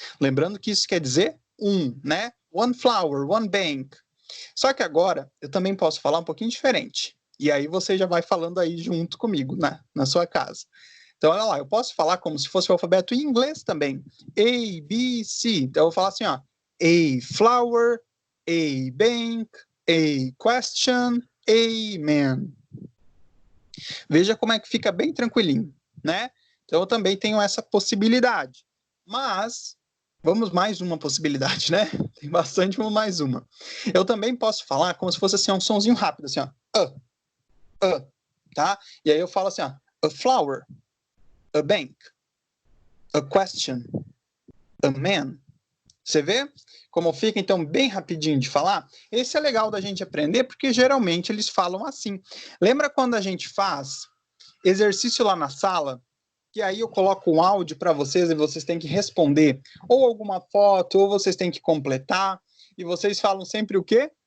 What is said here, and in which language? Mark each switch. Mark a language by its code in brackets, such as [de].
[pt] Lembrando que isso quer dizer né? [en] One flower, one bank. [pt] Só que agora, eu também posso falar um pouquinho diferente. E aí você já vai falando aí junto comigo, né? Na sua casa. Então, olha lá, eu posso falar como se fosse o alfabeto em inglês também. A, B, C. Então, eu vou falar assim, ó. [en] A flower, a bank, a question, a man. [pt] Veja como é que fica bem tranquilinho, né? Então, eu também tenho essa possibilidade. Mas, vamos mais uma possibilidade, né? Tem bastante, vamos mais uma. Eu também posso falar como se fosse assim, um sonzinho rápido, assim, ó. Tá? E aí eu falo assim, ó. [en] A flower, a bank, a question, a man. [pt] Você vê como fica, então, bem rapidinho de falar? Esse é legal da gente aprender, porque geralmente eles falam assim. Lembra quando a gente faz exercício lá na sala, que aí eu coloco um áudio para vocês e vocês têm que responder ou alguma foto, ou vocês têm que completar, e vocês falam sempre o quê?